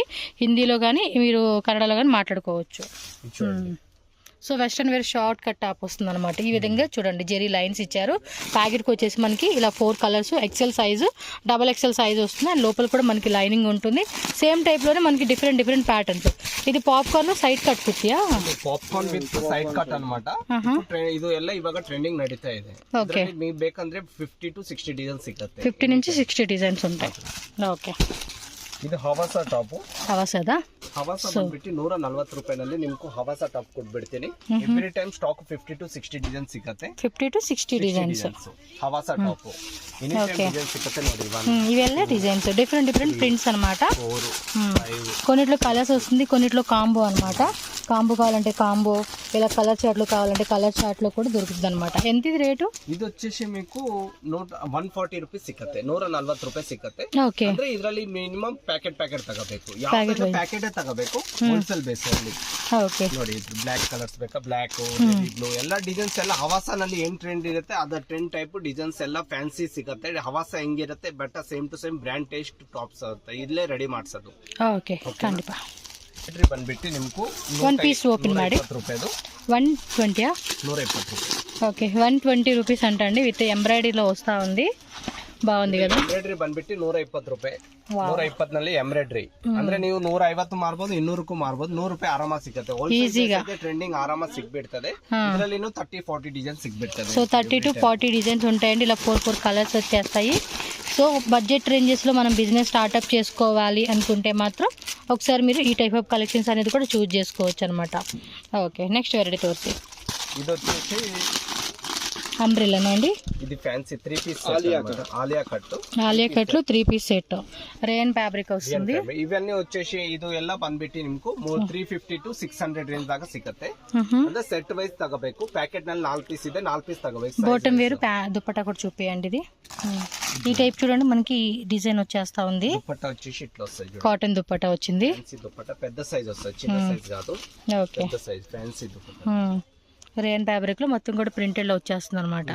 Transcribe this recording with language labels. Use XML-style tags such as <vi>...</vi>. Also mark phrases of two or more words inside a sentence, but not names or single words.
<te>హిందీలో కానీ మీరు కన్నడలో కానీ మాట్లాడుకోవచ్చు. సో</te> <en>western wear short cut top</en> <te>వస్తుంది అనమాట. ఈ విధంగా చూడండి, జెరీ లైన్స్ ఇచ్చారు. ప్యాకెట్కి వచ్చేసి మనకి ఇలా 4 కలర్స్, ఎక్సెల్ సైజు, XXL సైజు వస్తుంది. అండ్ లోపల కూడా మనకి లైనింగ్ ఉంటుంది. సేమ్ టైప్లోనే మనకి డిఫరెంట్ ప్యాటర్న్స్. ఇది పాప్కార్న్ సైడ్ కట్ కుర్తియా?</te> <en>popcorn with side cut</en> <kn>ಅನ್మాట. ಇದು ಎಲ್ಲ ಇವಾಗ ಟ್ರೆಂಡಿಂಗ್ ನಡೀತಾ ಇದೆ.</kn> <te>ఓకే,</te> <kn>మీకు ಬೇಕಂದ್ರೆ 50 to 60 డిజైన్స్ ಸಿಗುತ್ತೆ.</kn> <te>50 నుంచి 60 డిజైన్స్ ఉంటాయి. ఓకే,</te> <kn>ಇದು ಹವಾಸಾ ಟಾಪ್. ಹವಾಸಾದ? ಹವಾಸಾ ಬಂದ್ಬಿಟ್ಟು 140 ರೂಪಾಯಿನಲ್ಲಿ ನಿಮ್ಗೆ ಹವಾಸಾ ಟಾಪ್ ಕೊಟ್ಬಿಡ್ತೀನಿ.</kn> <en>every time stock</en> <kn>50 to 60 ಡಿಸೈನ್ ಸಿಗುತ್ತೆ.</kn> <te>50 to 60 డిజైన్స్</te> <kn>ಹವಾಸಾ ಟಾಪ್</kn> <en>any time</en> <kn>ಡಿಸೈನ್ ಸಿಗುತ್ತೆ ನೋಡಿ.</kn> <te>ఇవెల్ల డిజైన్స్ డిఫరెంట్ ప్రింట్స్ అనమాట. కొన్నిట్లో కలర్స్ వస్తుంది, కొన్నిట్లో కాంబో అనమాట. కాంబో కావాలంటే కాంబో, ఇలా కలర్ చార్ట్లు కావాలంటే కలర్ చార్ట్లో కూడా దొరుకుతుంది అనమాట. ఎంత ఇది రేటు?</te> <kn>ಇದು</kn> <te>వచ్చేసి మీకు</te> <kn>140 ರೂಪೀಸ್ ಸಿಕ್ಕತ್ತೆ, 140 ರೂಪಾಯಿ ಸಿಕ್ಕತ್ತೆ. ಓಕೆ. ಅಂದ್ರೆ ಇದರಲ್ಲಿ ಮಿನಿಮಮ್ ಪ್ಯಾಕೆಟ್ ತಗೋಬೇಕು, ಯಾವ್ದು ಪ್ಯಾಕೆಟ್ ತಗೋಬೇಕು, ಹೋಲ್ಸೇಲ್ ಬೇಸ್ ಅಲ್ಲಿ. ಓಕೆ ನೋಡಿ ಬ್ಲಾಕ್ ಕಲರ್ಸ್ ಬೇಕಾ, ಬ್ಲಾಕ್, ಬ್ಲೂ ಎಲ್ಲ ಡಿಸೈನ್ಸ್ ಎಲ್ಲ ಹವಾಸಾನಲ್ಲಿ ಏನ್ ಟ್ರೆಂಡ್ ಇರುತ್ತೆ ಅದ ಟ್ರೆಂಡ್ ಟೈಪ್ ಡಿಸೈನ್ಸ್ ಎಲ್ಲ ಫ್ಯಾನ್ಸಿ ಸಿಗುತ್ತೆ. ಹವಾಸ ಹೆಂಗಿರುತ್ತೆ ಬಟ್</kn> <en>same to same brand taste tops</en> <kn>ಆಗುತ್ತೆ, ಇಲ್ಲೇ ರೆಡಿ ಮಾಡ್ಸೋದು. ಓಕೆ ಖಂಡಿತ. ಬಂದ್ಬಿಟ್ಟು ನಿಮ್ಗೂ</kn> <en>one piece open</en> <kn>ಮಾಡಿ ರೂಪಾಯಿದು 120 120 ರೂಪಾಯಿ.</kn> <te>ఓకే 120 రూపీస్ అంటండి, విత్ ఎంబ్రాయిడరీలో వస్తూ ఉంది. బాగుంది కదా.</te> <kn>ಎಂಬ್ರಾಯ್ಡ್ರಿ ಬಂದ್ಬಿಟ್ಟು 120 ರೂಪಾಯಿ. 120 ನಲ್ಲಿ ಎಂಬ್ರಾಯ್ಡ್ರಿ ಅಂದ್ರೆ ನೀವು 150 ಮಾರ್ಬೋದು, 200ಕ್ಕೂ ಮಾರ್ಬೋದು. 100 ರೂಪಾಯಿ ಆರಾಮಾಗಿ ಸಿಗುತ್ತೆ. ಈಸಿగా ಟ್ರೆಂಡಿಂಗ್ ಆರಾಮಾಗಿ ಸಿಗ್ಬಿಡ್ತದೆ. ಇದರಲ್ಲಿ 30-40 ಡಿಸೈನ್ ಸಿಗ್ಬಿಡ್ತದೆ.</kn> <te>సో 30 to 40 డిజైన్స్ ఉంటాయండి. ఇలా 4 కలర్స్ వచ్చేస్తాయి. సో బడ్జెట్ రేంజెస్లో మనం బిజినెస్ స్టార్ట్అప్ చేసుకోవాలి అనుకుంటే మాత్రం ఒకసారి మీరు ఈ టైప్ ఆఫ్ కలెక్షన్స్ అనేది కూడా చూస్ చేసుకోవచ్చు అనమాట. ఓకే నెక్స్ట్ వెరైటీ తోర్సి. ఇది వచ్చేసి అంబ్రెల్లానా అండి? ఇది ఫ్యాన్సీ 3 పీస్ ఆలియా కట్ 3 పీస్ సెట్ రేయన్ ఫ్యాబ్రిక్ వస్తుంది. ఇవన్నీ వచ్చేసి</te> <kn>ಇದು ಎಲ್ಲ ಬಂದ್ಬಿಟ್ಟು ನಿಮ್ಗೂ 350 to 600 ರೇಂಜ್ ದಾಗ ಸಿಗುತ್ತೆ. ಅಂದ್ರೆ ಸೆಟ್ ವೈಸ್ ತಗೋಬೇಕು. ಪ್ಯಾಕೆಟ್ ನಲ್ಲಿ 4 పీస్ ಇದೆ, 4 పీస్ తగಬೇಕು.</kn> <te>బాటమ్ వేరు, దుపట్టా కూడా చూపియండి. ఇది ఈ టైప్ చూడండి, మనకి డిజైన్ వచ్చేస్తా ఉంది. దుపట్టా వచ్చేసి ఇట్లా వస్తుంది, కాటన్ దుపట్టా వచ్చింది. ఫ్యాన్సీ దుపట్టా పెద్ద సైజ్ వస్తుంది, చిన్న సైజ్ కాదు. ఓకే పెద్ద సైజ్ ఫ్యాన్సీ దుపట్టా. రేయన్ ఫ్యాబ్రిక్లో మొత్తం కూడా ప్రింటెడ్లో వచ్చేస్తుంది అనమాట.</te>